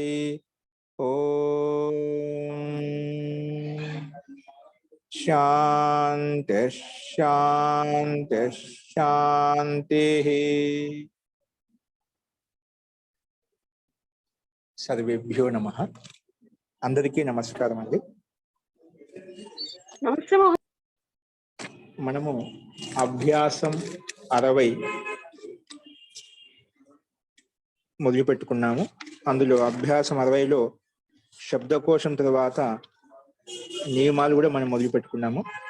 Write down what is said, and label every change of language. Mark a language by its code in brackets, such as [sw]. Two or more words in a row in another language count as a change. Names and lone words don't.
[sa] ओम शांति शांति शांति। सर्वेभ्यो नमः। [te] అందరికీ నమస్కారం అండీ। మనము అభ్యాసం 60 మొదలు పెట్టుకున్నాము. అందులో అభ్యాసం 60లో శబ్దకోశం తర్వాత నియమాలు కూడా మనం మొదలు పెట్టుకున్నాము.